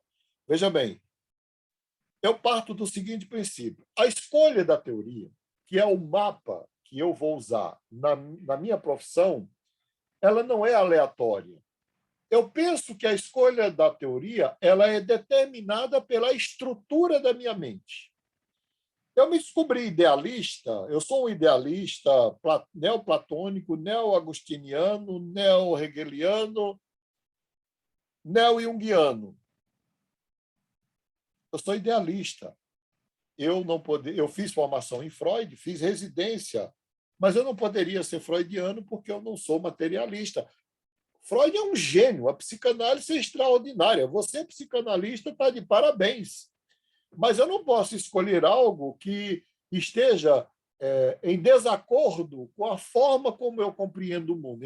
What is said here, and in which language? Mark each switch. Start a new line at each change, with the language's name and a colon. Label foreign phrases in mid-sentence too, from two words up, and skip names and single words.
Portuguese: Veja bem, eu parto do seguinte princípio: a escolha da teoria, que é o mapa que eu vou usar na minha profissão, ela não é aleatória. Eu penso que a escolha da teoria ela é determinada pela estrutura da minha mente. Eu me descobri idealista, eu sou um idealista neoplatônico, neo-agostiniano, neo-hegeliano, neo-junguiano. Eu sou idealista. Eu fiz formação em Freud, fiz residência, mas eu não poderia ser freudiano porque eu não sou materialista. Freud é um gênio, a psicanálise é extraordinária. Você, psicanalista, está de parabéns. Mas eu não posso escolher algo que esteja em desacordo com a forma como eu compreendo o mundo.